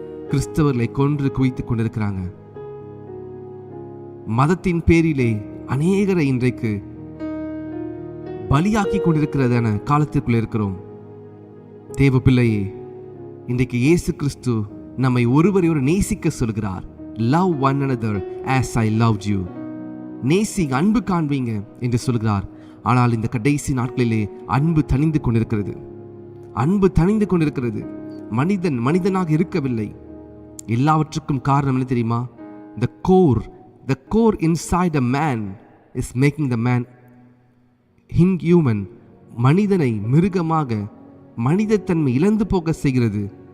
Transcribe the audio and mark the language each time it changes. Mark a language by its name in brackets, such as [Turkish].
[Tamil] கிறிஸ்தவர்களை கொன்று குவித்துக் கொண்டிருக்கிறாங்க. மதத்தின் பேரிலே அநேகரை இன்றைக்கு பலியாக்கி கொண்டிருக்கிறதான காலத்திற்குள் இருக்கிறோம். தேவ பிள்ளையே, இன்றைக்கு இயேசு கிறிஸ்து நம்மை ஒருவரையொரு நேசிக்க சொல்கிறார். [English] Love one another as I loved you. [Tamil] நேசிங்க, அன்பு காண்பீங்க என்று சொல்கிறார். ஆனால் இந்த கடைசி நாட்களிலே அன்பு தணிந்து கொண்டிருக்கிறது. அன்பு தணிந்து கொண்டிருக்கிறது. மனிதன் மனிதனாக இருக்கவில்லை. எல்லாவற்றுக்கும் காரணம் என்ன தெரியுமா? [English] The core inside a man is making the man inhuman. [Tamil] மனிதனை மிருகமாக, மனிதத்தன்மை இழந்து போக செய்கிறது.